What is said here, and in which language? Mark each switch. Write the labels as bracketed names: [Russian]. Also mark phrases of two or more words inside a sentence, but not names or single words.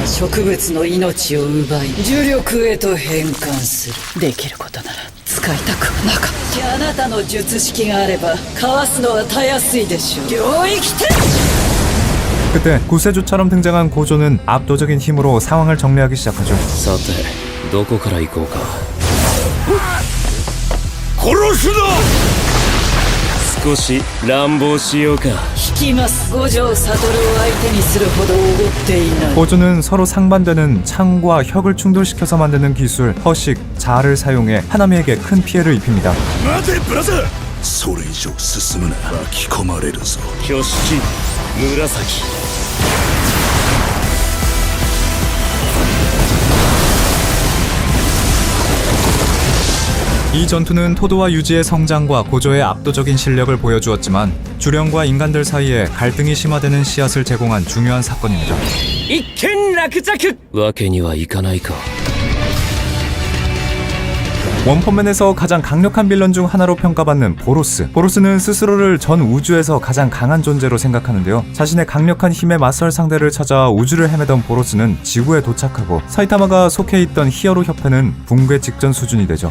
[Japanese] 植物の命を奪い重力へと変換する。できることなら使いたくはなかった。あなたの術式があればかわすのはたやすいでしょう。領域展。 [Korean] 그때 구세주처럼 등장한 고조는 압도적인 힘으로 상황을 정리하기 시작하죠. [Japanese] さてどこから行こうか。殺すな。少し乱暴しようか。引きます。五条悟を相手にするほどおごっていない。 [Korean] 고조는 서로 상반되는 창과 혁을 충돌시켜서 만드는 기술 허식, 자를 사용해 하나미에게 큰 피해를 입힙니다. [Japanese] 待てブラザー。それ以上進むな。巻き込まれるぞ。挙式紫。 [Korean] 이 전투는 토도와 유지의 성장과 고조의 압도적인 실력을 보여주었지만 주령과 인간들 사이에 갈등이 심화되는 씨앗을 제공한 중요한 사건입니다. [Japanese] 一件落着。わけにはいかないか。 [Korean] 원펀맨에서 가장 강력한 빌런 중 하나로 평가받는 보로스. 보로스는 스스로를 전 우주에서 가장 강한 존재로 생각하는데요. 자신의 강력한 힘에 맞설 상대를 찾아 우주를 헤매던 보로스는 지구에 도착하고 사이타마가 속해 있던 히어로 협회는 붕괴 직전 수준이 되죠.